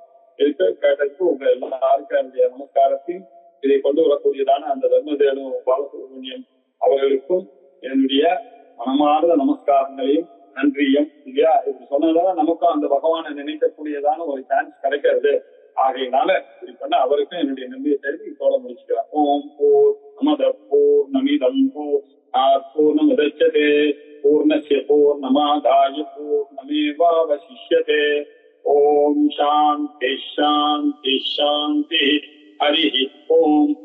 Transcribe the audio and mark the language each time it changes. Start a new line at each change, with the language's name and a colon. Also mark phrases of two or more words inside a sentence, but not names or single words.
Tamil: இதுக்கு கேட்டதுக்கு உங்க எல்லாருக்கும் என்னுடைய நமஸ்காரத்தையும் இதை கொண்டு வரக்கூடியதான அந்த தர்மதேனு பாலசுப்ரமணியம் அவர்களுக்கும் என்னுடைய மனமார்ந்த நமஸ்காரங்களையும் நன்றியும். இல்லையா, இப்படி சொன்னதால நமக்கும் அந்த பகவானை நினைக்கக்கூடியதான ஒரு சான்ஸ் கிடைக்கிறது. ஆகையினால இப்படி பண்ண அவருக்கும் என்னுடைய நன்றியை தெரிவி இதோட முடிச்சுக்கிறேன்.
Sanskrit: ॐ पूर्णमदः पूर्णमिदं पूर्णमुदच्यते पूर्णस्य पूर्णमादाय पूर्णमेवावशिष्यते. ॐ शान्तिः शान्तिः शान्तिः. हरि ॐ.